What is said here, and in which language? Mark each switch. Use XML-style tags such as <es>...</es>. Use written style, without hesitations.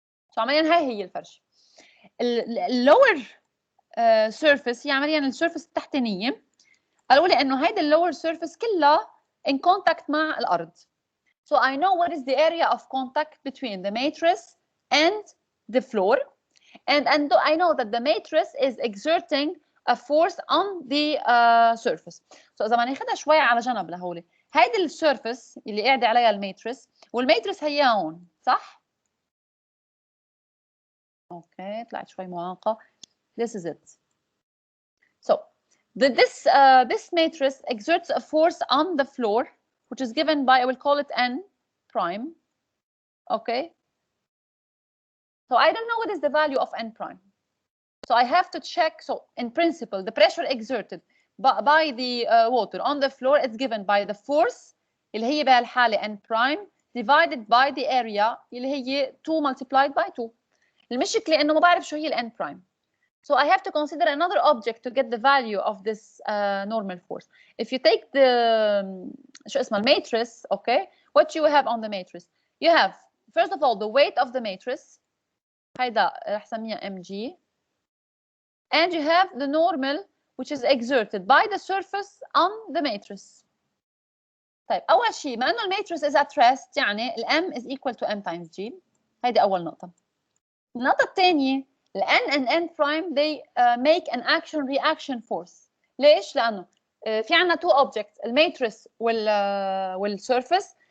<ar>So عمليا هي الفرشة. اللور surface هي عمليا السيرفيس التحتانية. قالوا لي إنه هيدا اللور surface كلها</ar> <en>in contact</en> <ar>مع الأرض.</ar> <en>So I know what is the area of contact between the matrix and the floor, and I know that the matrix is exerting a force on the surface.</en> <ar>So إذا ما ناخدها شوية على جنب لهولي، هيدي السيرفيس اللي قاعدة عليها الماتريس، والماتريس هي هون، صح؟ اوكي طلعت شوي معاقة.</ar> <en>This is it. So this matrix exerts a force on the floor, which is given by, I will call it n prime. Okay. So I don't know what is the value of n prime. So I have to check. So in principle, the pressure exerted by the water on the floor is given by the force</en> <ar>اللي هي بهالحالة</ar> <en>n prime divided by the area</en> <ar>اللي هي</ar> <en>2 multiplied by 2.</en> <ar>المشكلة إنه ما بعرف شو هي ال n prime.</ar> <en>So I have to consider another object to get the value of this normal force. If you take the</en> <ar>شو اسمه</ar> <en>matrix, okay, what you have on the matrix? You have first of all the weight of the matrix.</en> <ar>هيدا رح سميها mg.</ar> <en>And you have the normal which is exerted by the surface on the matrix.</en> <ar>طيب أول شيء ما إنه الماتريس</ar> <en>is at rest</en> <ar>يعني ال</ar> <en>m is equal to m times g.</en> <ar>هيدي أول نقطة. النقطة الثانية ال</ar> <en>n and n prime they make an action reaction force.</en> <ar>ليش؟ لأنه في عنا</ar> <en>two objects</en> <ar>الماتريس والسيرفيس.</ar>